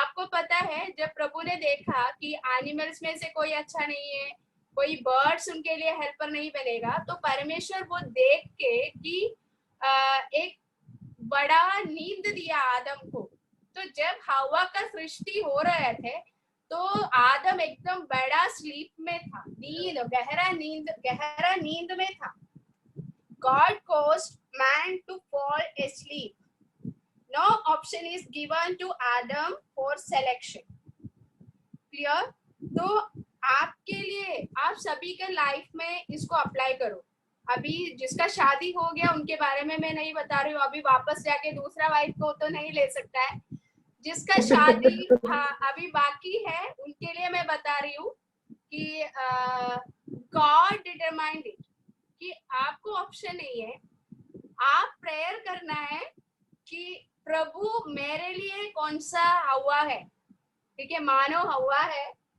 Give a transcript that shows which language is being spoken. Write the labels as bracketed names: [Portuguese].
[Hindi] आपको पता है जब प्रभु ने देखा कि एनिमल्स में से कोई अच्छा नहीं है, कोई बर्ड्स उनके लिए हेल्पर नहीं बनेगा, तो परमेश्वर वो देख के कि एक बड़ा नींद दिया आदम को। तो जब हवा का सृष्टि हो रहे थे तो आदम एकदम बड़ा स्लीप में था, नींद, गहरा नींद में था। [English] God caused man to fall asleep. No option is given to Adam for selection. Clear? [Hindi] तो आपके लिए, आप सभी के लाइफ में इसको अप्लाई करो। अभी जिसका शादी हो गया उनके बारे में मैं नहीं बता रही हूँ, अभी वापस जाके दूसरा वाइफ को तो नहीं ले सकता है। जिसका शादी अभी बाकी है उनके लिए मैं बता रही हूँ कि [English] god determined it [Hindi] कि आपको ऑप्शन नहीं है, आप प्रेयर करना है कि प्रभु मेरे लिए कौन सा हवा है, ठीक है। मानो हवा है,